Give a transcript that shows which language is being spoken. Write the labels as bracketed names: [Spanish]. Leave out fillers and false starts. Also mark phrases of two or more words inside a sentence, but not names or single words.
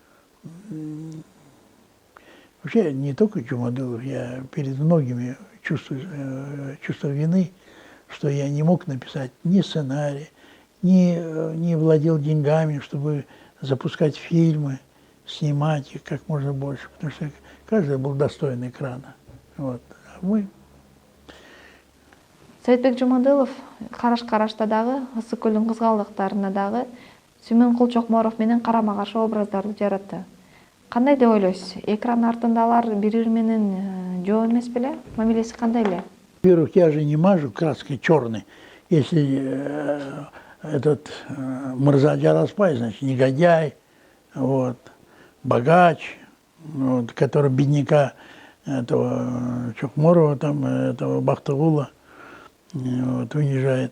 [Russian] Вообще, не только Джумадилов, я перед многими чувство вины, что я не мог написать ни сценарий, не владел деньгами, чтобы запускать фильмы, снимать их как можно больше, потому что каждый был достоин экрана. Вот. А мы... [Kyrgyz] Саидбек Жумадылов караш-карашта дагы, Ысык-Көлдүн кызгалдыктарына дагы Сүймөнкул Чокморов менен карама-каршы образдарды жаратты. Кандай деп ойлойсуз? Экран артында алар бири-бири менен жоо эмес беле? Мамилеси кандай эле? [Russian] Во-первых, я же не мажу краской черной. Если этот Мырза Джараспай, значит, негодяй, вот, богач, вот, который бедняка этого Чокморова, там, этого Бахтыгула, вот, унижает.